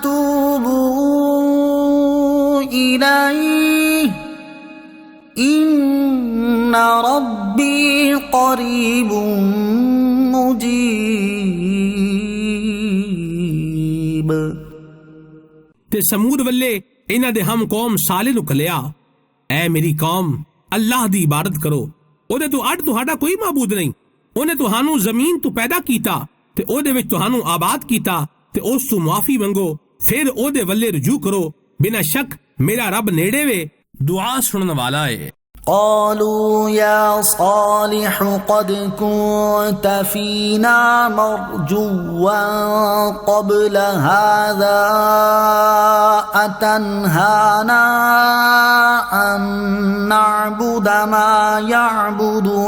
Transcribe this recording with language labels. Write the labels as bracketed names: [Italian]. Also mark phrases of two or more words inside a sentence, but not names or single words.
[Arabic] توبوا إليه إن ربي قريب مجيب [Punjabi] ਤੇ ਸਮੂਦ ਵੱਲੇ ਇਹਨਾਂ ਦੇ ਹਮ ਕੌਮ ਸਾਲੇ ਨੂੰ ਕਲਿਆ, ਐ ਮੇਰੀ ਕੌਮ, ਅੱਲਾਹ ਦੀ ਇਬਾਦਤ ਕਰੋ, ਉਹਦੇ ਤੋਂ ਅੱਡ ਤੁਹਾਡਾ ਕੋਈ ਮਾਬੂਦ ਨਹੀਂ। ਉਹਨੇ ਤੁਹਾਨੂੰ ਜ਼ਮੀਨ ਤੋਂ ਪੈਦਾ ਕੀਤਾ ਤੇ ਉਹਦੇ ਵਿੱਚ ਤੁਹਾਨੂੰ ਆਬਾਦ ਕੀਤਾ ਤੇ ਉਸ ਤੋਂ ਮੁਆਫੀ ਮੰਗੋ, ਫਿਰ ਉਹਦੇ ਵੱਲੇ ਰਜੂ ਕਰੋ। ਬਿਨਾਂ ਸ਼ੱਕ ਮੇਰਾ ਰੱਬ ਨੇੜੇ ਵੇ, ਦੁਆ ਸੁਣਨ ਵਾਲਾ ਏ। [Arabic] قالوا يا صالح قد كنت فينا مرجوا قبل هذا أتنهانا أن نعبد ما يعبد